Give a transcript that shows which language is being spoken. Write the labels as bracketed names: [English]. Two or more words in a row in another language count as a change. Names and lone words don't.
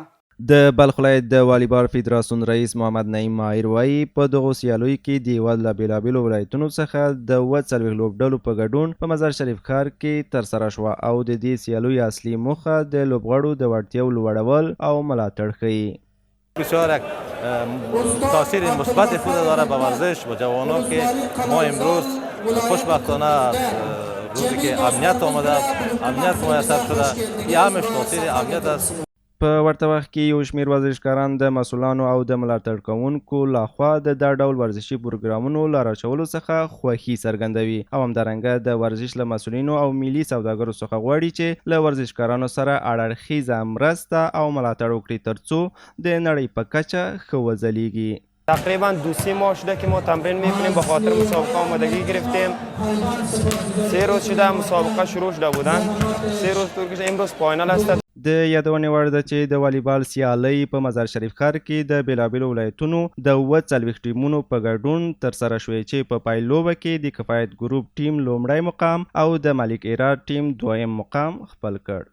[Pashto] د بلخ ولایت د والیبال فدراسیون رئیس محمد نعیم ماهر وایي په دغو سیالیو کې د هیواد له بیلابیلو ولایتونو څخه د 40 لوبډلو په ګډون په مزار شریف ښار کې ترسره شوه او د دې سیالیو اصلي موخه د لوبغاړو د وړتیاو لوړول او ملاتړ ښیي. [Persian] بسیار یک تاثیر مثبت خود داره به ورزش و جوانان که ما امروز خوشبختانه روزی که امنیت آمده امنیت میسر شده این همش تاثیر امنیت است. [Pashto] په ورته وخت کې یو شمېر ورزشکاران د مسؤلانو او د ملاتړ کوونکو لخوا د دا ډول ورزشي پروګرامونو لاره اچولو څخه خوښي څرګندوي او همدارنګه د ورزش له مسؤلینو او ملي سوداګرو څخه غواړي چې له ورزشکارانو سره اړخیزه مرسته او ملاتړ وکړي ترڅو د نړۍ په کچه ښه وځلیږي. [Persian] تقریبا 2-3 ماه شده که ما تمرین میکنیم به خاطر مسابقه آمادگی گرفتیم. 3 روز شده مسابقه شروع شده بودن. 3 روز طول کشید. امروز فاینال است. [Pashto] د یادونې وړ ده چې د والیبال سیالۍ په مزار شریف ښار کې د بیلابیلو ولایتونو د 40 ټیمونو په ګډون ترسره شوې چې په پایلوبه کې د کفایت ګروپ ټیم لومړی مقام او د ملک هرات ټیم دویم مقام خپل کړ.